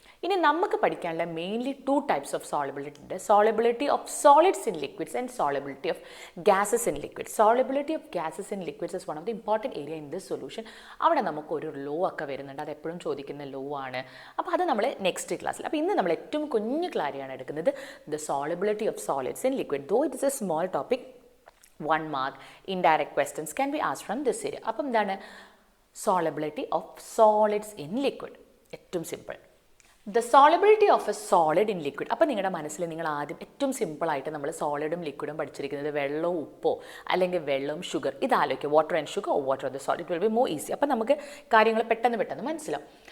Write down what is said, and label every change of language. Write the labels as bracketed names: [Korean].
[Malayalam] ഇനി നമുക്ക് പഠിക്കാനുള്ള [English] Mainly 2 types of solubility ഉണ്ട്. Solubility of solids in liquids and solubility of gases in liquids. Solubility of gases in liquids is one of the important area in this solution. [Malayalam] അവിടെ നമുക്കൊരു law ഒക്കെ വരുന്നുണ്ട്, അത് എപ്പോഴും ചോദിക്കുന്ന ലോ ആണ്. അപ്പോൾ അത് നമ്മൾ നെക്സ്റ്റ് ക്ലാസ്സിൽ. അപ്പോൾ ഇന്ന് നമ്മൾ ഏറ്റവും കുഞ്ഞു കാര്യമാണ് എടുക്കുന്നത്, [English] The solubility of solids in liquid. Though it is a small topic, 1 mark indirect questions can be asked from this area. [Malayalam] അപ്പം എന്താണ് [English] Solubility of solids in liquid? ഏറ്റവും simple, the solubility of a solid in liquid. [Malayalam] അപ്പോൾ നിങ്ങളുടെ മനസ്സിൽ നിങ്ങൾ ആദ്യം ഏറ്റവും സിമ്പിളായിട്ട് നമ്മൾ സോളിഡും ലിക്വിഡും പഠിച്ചിരിക്കുന്നത് വെള്ളവും ഉപ്പോ അല്ലെങ്കിൽ വെള്ളവും sugar, ഇതാലോചിക്കുക. [English] Water and sugar, water of the solid, it will be more easy. [Malayalam] അപ്പോൾ നമുക്ക് കാര്യങ്ങൾ പെട്ടെന്ന് മനസ്സിലാവും.